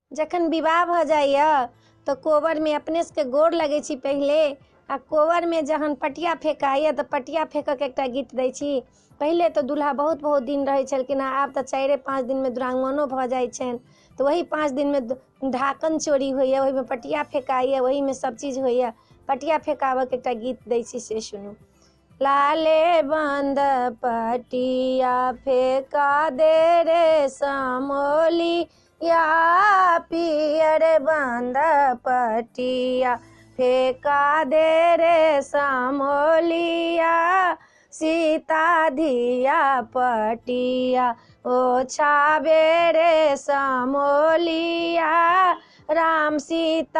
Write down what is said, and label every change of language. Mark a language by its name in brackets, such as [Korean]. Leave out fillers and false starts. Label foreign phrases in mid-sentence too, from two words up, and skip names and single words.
[Maithili] जखन विवाह भ जाइए तो कोबर में अपने सबके गोर लगै छी पहिले, आ कोबर में जहन पटिया फेंकाइए तो पटिया फेंकऽ के एकटा गीत दै छी। पहिले तो दूल्हा बहुत बहुत दिन रहै छलखिन हेँ, आब तो 4-5 दिन में दुरागमनो भऽ जाइ छनि। तो वही 5 दिन में ढाकन चोरी होइए, वही में पटिया फेंकाइए, वही में सब चीज होइए। पटिया फेंकाबऽ के एकटा गीत दै छी, से सुनू। लाले बंद पटिया फेंका दे रे समोली, या पियर बंद पटिया फेंका दे रे समोलिया, सीता धिया पटिया ओछाबे रे समोलिया, राम सीता